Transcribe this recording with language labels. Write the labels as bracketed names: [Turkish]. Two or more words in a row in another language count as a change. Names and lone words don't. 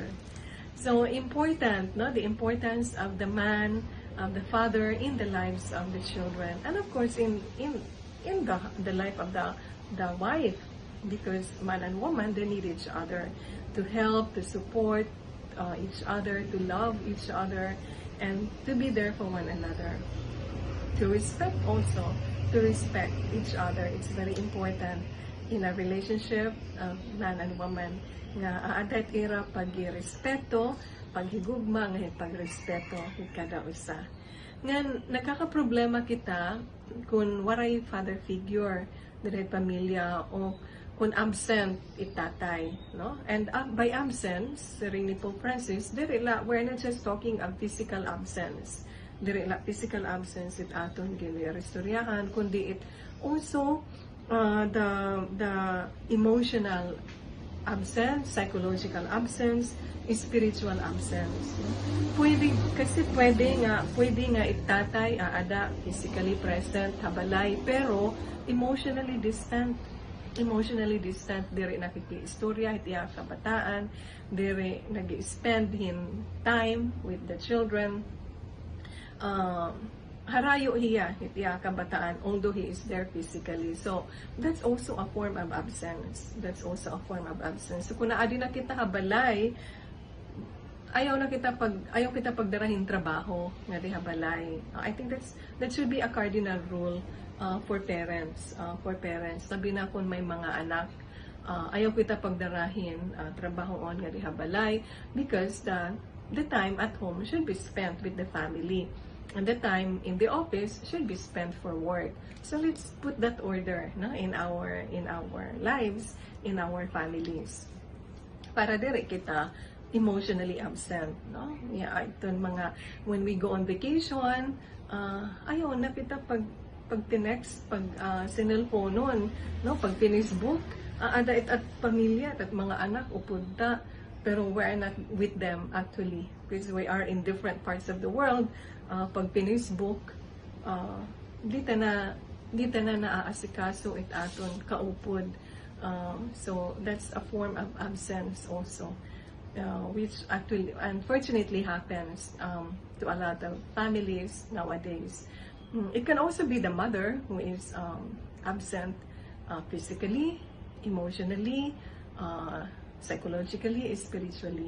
[English] So important, the importance of the man, of the father in the lives of the children, and of course in the life of the wife, because man and woman, they need each other to help, to support each other, to love each other, and to be there for one another. To respect also, to respect each other. It's very important. in a relationship of man and woman [Waray] nga aadat ira pagrespeto, paghigugma nga pagrespeto kada usa. Nga nakakaproblema kita kung waray father figure dili pamilya o kung absent itatay, no? [English] And by absence, [Waray] ring ni [English] Pope Francis, we're not just talking of physical absence. [Waray] Dili la [English] physical absence [Waray] it aton ginirestoryahan, kundi it [English] also the emotional absence, psychological absence, spiritual absence. [Waray] Pwede nga itatay aada [English] physically present [Waray] habalay pero [English] emotionally distant [Waray] diri nakikiistorya itiya kabataan, diri nag-spend hin [English] time with the children, [Waray] harayo hiya itiya kabataan although [English] he is there physically. So that's also a form of absence. [Waray] So kung naadi na kita habalay, ayaw kita pagdarahin trabaho nga di habalay. [English] I think that should be a cardinal rule for parents. [Waray] Sabi na kung may mga anak, ayaw kita pagdarahin trabahoon nga di habalay, [English] because the time at home should be spent with the family. And the time in the office should be spent for work. So let's put that order, no, in our lives, in our families. [Waray] Para dire kita [English] emotionally absent, [Waray] no? [English] Yeah, [Waray] iton mga [English] when we go on vacation, [Waray] ayaw na kita pag tinext, pag sinelponon, no, pag Facebook, ada at pamilya at mga anak upunta, pero [English] we're not with them actually because we are in different parts of the world. [Waray] Pag pinisbook, dito na naaasikaso it aton kaupod. [English] So that's a form of absence also, which actually unfortunately happens to a lot of families nowadays. It can also be the mother who is absent physically, emotionally, psychologically, spiritually.